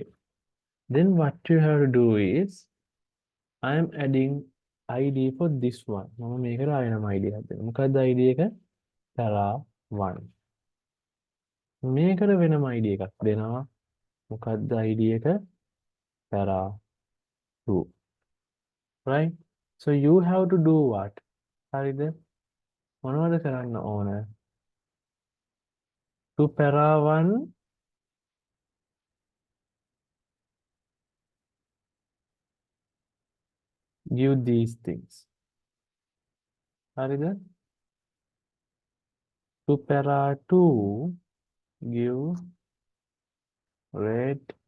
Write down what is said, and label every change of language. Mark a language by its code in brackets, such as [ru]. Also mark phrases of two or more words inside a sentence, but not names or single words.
[en] Then what you have to do is I am adding ID for this one. [si] මම මේකට ආයෙනම ID එකක් දෙනවා. මොකක්ද ID එක? para1. මේකට වෙනම ID එකක් දෙනවා. මොකක්ද ID එක? [en] para2. 2. Right? So you have to do what? [si] හරිද? මොනවද කරන්න ඕන? [en] To පෙරාවන් give these things. [si] හරිද? [en] To පෙරා 2 give red